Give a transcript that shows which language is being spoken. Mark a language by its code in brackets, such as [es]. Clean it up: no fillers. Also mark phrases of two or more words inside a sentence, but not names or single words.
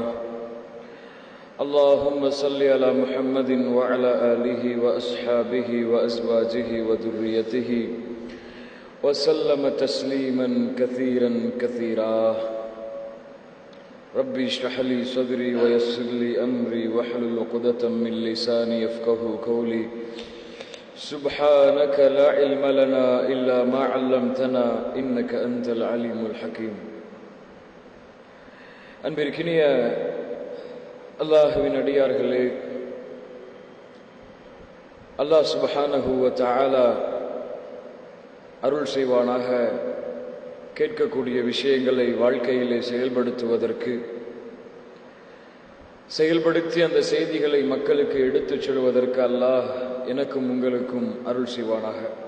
[ar] اللهم صل على محمد وعلى آله وأصحابه وأزواجه وذريته وسلم تسليما كثيرا كثيرا. ربي اشرح لي صدري ويسر لي أمري واحلل عقدة من لساني يفقهوا قولي. سبحانك لا علم لنا إلا ما علمتنا إنك أنت العليم الحكيم. [ta] அன்பிற்கினிய அல்லாஹுவின் அடியார்களே, [ar] الله سبحانه وتعالى [ta] அருள் செய்வானாக கேட்கக்கூடிய விஷயங்களை வாழ்க்கையிலே செயல்படுத்துவதற்கு, செயல்படுத்தி அந்த செய்திகளை மக்களுக்கு எடுத்துச் சொல்வதற்கு அல்லாஹ் எனக்கும் உங்களுக்கும் அருள் செய்வானாக.